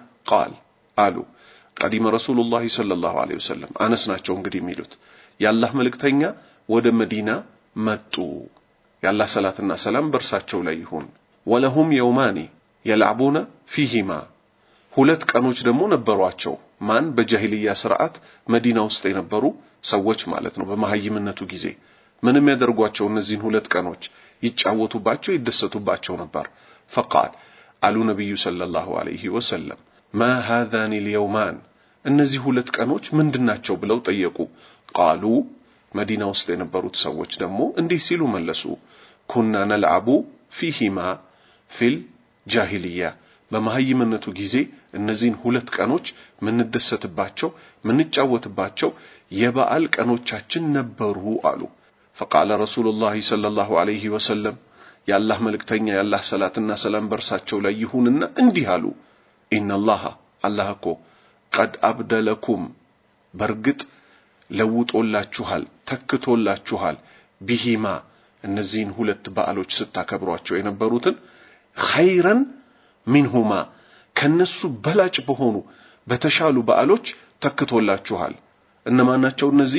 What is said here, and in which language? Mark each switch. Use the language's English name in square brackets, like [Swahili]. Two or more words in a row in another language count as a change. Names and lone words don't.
[Amharic] قال አሉ [Arabic] قدم رسول الله صلى الله عليه وسلم [Amharic] አነስ ናቸው እንግዲህ የሚሉት የአላህ መልእክተኛ ወደ መዲና መጡ። የአላህ ሰላትና ሰላም በርሳቸው ላይ ይሁን። [Arabic] ولهم يومان يلعبون فيهما [Amharic] ሁለት ቀኖች ደግሞ ነበሯቸው። ማን በጃሂልያ ስርዓት መዲና ውስጥ የነበሩ ሰዎች ማለት ነው። በመሐይምነቱ ጊዜ ምንም ያደርጓቸው እነዚህን ሁለት ቀኖች ይጫወቱባቸው ይደሰቱባቸው ነበር። فقال አሉ ነብዩ [Arabic] صلى الله عليه وسلم [Amharic] ما [Arabic] هذان اليومان [Amharic] እነዚህ ሁለት ቀኖች ምንድናቸው ብለው ጠየቁ። قالوا መዲና ውስጥ የነበሩት ሰዎች ደግሞ እንዲህ ሲሉ መለሱ። كنا [Arabic] نلعب فيهما في الجاهلية [Amharic] በመሐይምነቱ ጊዜ እነዚህን ሁለት ቀኖች ምንደሰትባቸው ምንጫወትባቸው የበዓል ቀኖቻችን ነበሩ አሉ። [Arabic] فقال رسول الله صلى الله عليه وسلم [Amharic] የአላህ መልእክተኛ የአላህ ሰላትና ሰላም በርሳቸው ላይ ይሁንና እንዲህ አሉ። [Arabic] ان الله [Amharic] አላህ እኮ [Arabic] قد أبدلكم [Amharic] በርግጥ ለውጦላችኋል ተክቶላችኋል ቢሂማ እነዚህን ሁለት በዓሎች ስታከብሯቸው የነበሩትን [Arabic] خيرا منهما [Amharic] ከነሱ በላጭ በሆኑ በተሻሉ በዓሎች ተክቶላችኋል። እነማናቸው እነዚህ?